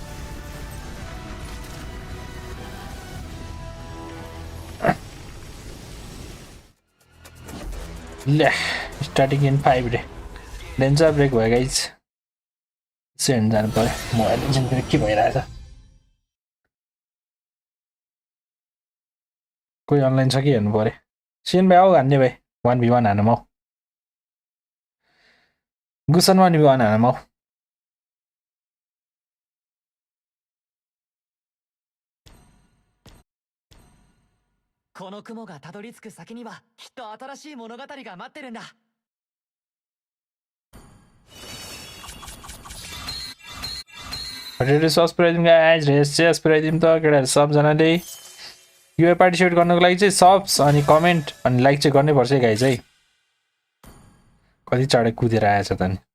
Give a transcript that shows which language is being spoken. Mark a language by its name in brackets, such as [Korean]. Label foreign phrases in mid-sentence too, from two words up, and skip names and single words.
[Nepali] ले [English] starting in [Nepali] 5 रे [English] lens break [Nepali] भयो गाइज सेन्ड जानु पर्यो [English] mobile lens break [Nepali] के भइरहेछ कोही अनलाइन छ कि हेर्नु पर्यो सेन भाइ आऊ हान्ने भाइ 1v1 हानौँ आऊ गुसन 1v1 हानौँ आऊ [Japanese] この雲がたどり着く先にはきっと新しい物語が待ってるんだ [Nepali] सब्स पुऱ्याइदिउँ गाइज रेस पुऱ्याइदिउँ त केटाहरू सबजनाले यो पार्टिसिपेट गर्नको लागि चाहिँ सब्स अनि कमेन्ट अनि लाइक चाहिँ गर्नै पर्छ है गाइज है कति चाँडै कुदेर आएछ त नि